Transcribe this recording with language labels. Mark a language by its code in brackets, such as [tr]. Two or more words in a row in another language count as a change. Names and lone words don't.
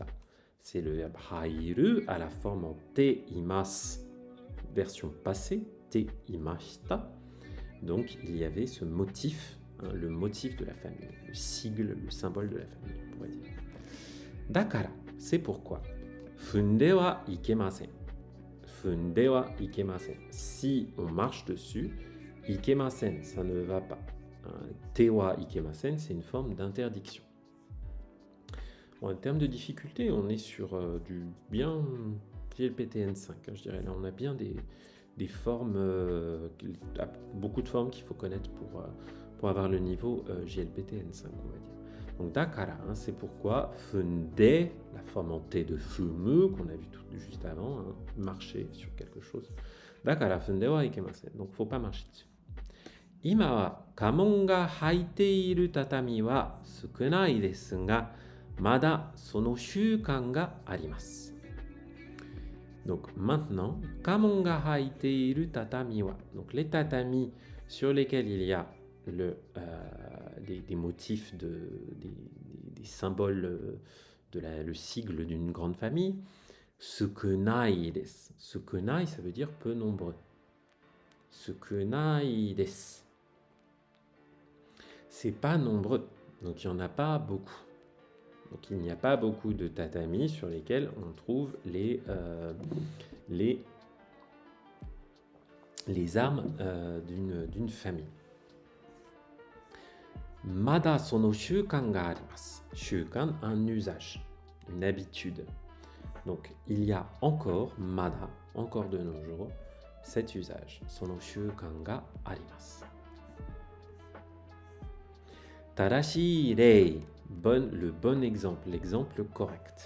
[fr] C'est le verbe hairu à la forme en [ja] ています. [fr] Version passée, [ja] ていました. [fr] Donc il y avait ce motif, hein, le motif de la famille, le sigle, le symbole de la famille, on pourrait dire. Dakara, c'est pourquoi. [ja] 踏んではいけません. 踏んではいけません. [fr] Si on marche dessus, ikemasen, ça ne va pas. [ja] てはいけません, [fr] c'est une forme d'interdiction. Bon, en termes de difficulté, on est sur du bien JLPTN5, hein, je dirais. Là, on a bien des formes, beaucoup de formes qu'il faut connaître pour avoir le niveau JLPTN5, on va dire. Donc, dakara, hein, c'est pourquoi. Funde, la forme en T de fumu, qu'on a vu juste avant, hein, marcher sur quelque chose. [ja] だから、踏んではいけません. [fr] Donc, il ne faut pas marcher dessus. [ja] 今は家紋が入っている畳は少ないですが、まだその習慣があります. [fr] Donc maintenant, [ja] 家紋が入っている畳は. [fr] Donc les tatamis sur lesquels il y a des motifs, des symboles, le sigle d'une grande famille. [ja] 少ないです. Sukunai, [fr] ça veut dire peu nombreux. [ja] 少ないです. [fr] C'est pas nombreux, donc il n'y en a pas beaucoup. Donc il n'y a pas beaucoup de tatamis sur lesquels on trouve les armes d'une famille. [ja] まだその習慣があります. Shukan, [fr] un usage, une habitude. Donc il y a encore, mada, encore de nos jours, cet usage. [ja] その習慣があります. 正しい例, [fr] le bon exemple, l'exemple correct.